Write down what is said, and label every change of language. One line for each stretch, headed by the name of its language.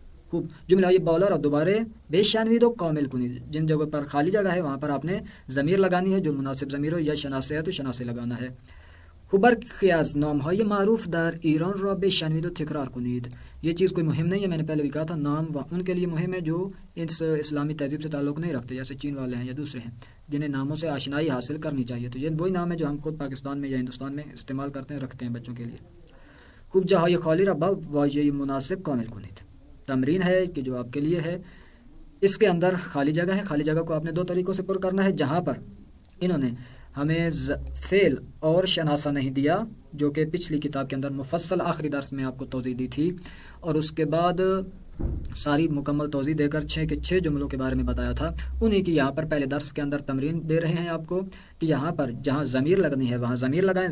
Urdu: خوب جملہ یہ بولر اور
Persian: دوبارے بیش شانوید و کامل کنید،
Urdu: جن جگہوں پر خالی جگہ ہے وہاں پر آپ نے ضمیر لگانی ہے، جو مناسب ضمیر ہو، یا شناسه ہے تو شناسه لگانا ہے.
Persian: خوب برخی از نامهای معروف در ایران را بشنوید و تکرار کنید.
Urdu: یہ چیز کوئی مہم نہیں ہے، میں نے پہلے بھی کہا تھا نام ان کے لیے مہم ہے جو اس اسلامی تہذیب سے تعلق نہیں رکھتے، جیسے چین والے ہیں یا دوسرے ہیں جنہیں ناموں سے آشنائی حاصل کرنی چاہیے. تو یہ وہی نام ہے جو ہم خود پاکستان میں یا ہندوستان میں استعمال کرتے ہیں، رکھتے ہیں بچوں کے لیے.
Persian: خوب جاهای خالی را با واژه مناسب کامل کنید.
Urdu: تمرین ہے کہ جو آپ کے لیے ہے، اس کے اندر خالی جگہ ہے. خالی جگہ کو آپ نے دو طریقوں سے پر کرنا ہے. جہاں پر انہوں نے ہمیں فعل اور شناسہ نہیں دیا، جو کہ پچھلی کتاب کے اندر مفصل آخری درس میں آپ کو توضیح دی تھی، اور اس کے بعد ساری مکمل توضیح دے کر 6 جملوں کے بارے میں بتایا تھا، انہیں کی یہاں پر پہلے درس کے اندر تمرین دے رہے ہیں آپ کو کہ یہاں پر جہاں ضمیر لگنی ہے وہاں ضمیر لگائیں.